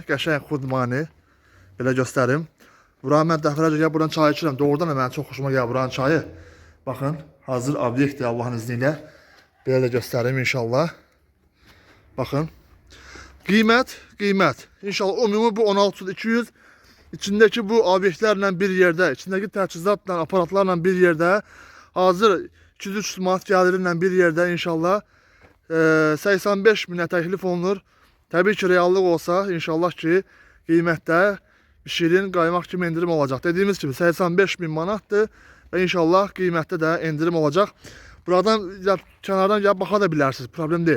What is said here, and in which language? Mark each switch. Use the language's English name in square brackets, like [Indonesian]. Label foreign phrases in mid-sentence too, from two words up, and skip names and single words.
[Azerbaijani] Qəşəng xudmani. Belə göstərim. Buranı mən dəfələrcə gəlib buradan çay içirəm. Doğrudan da mənim çox xoşuma gəlir buranın çayı. Baxın. Hazır obyektdir Allah'ın izniyle. Belə də göstərim inşallah. Bakın. Qiymət. İnşallah ümumi bu 16.200. İçindeki bu obyektlerle bir yerde, içindeki təchizatla, aparatlarla bir yerde, hazır 200-300 manat gəlirlə bir yerde inşallah 85 minə təklif olunur. Təbii ki reallıq olsa inşallah ki qiymətdə şirin qaymaq kimi indirim olacaq. [Turkish] Dediğimiz gibi 85 bin manatdır ve inşallah [Azerbaijani] qiymətdə də indirim olacaq. Buradan kənardan gəlib baxa da bilərsiniz, problem değil.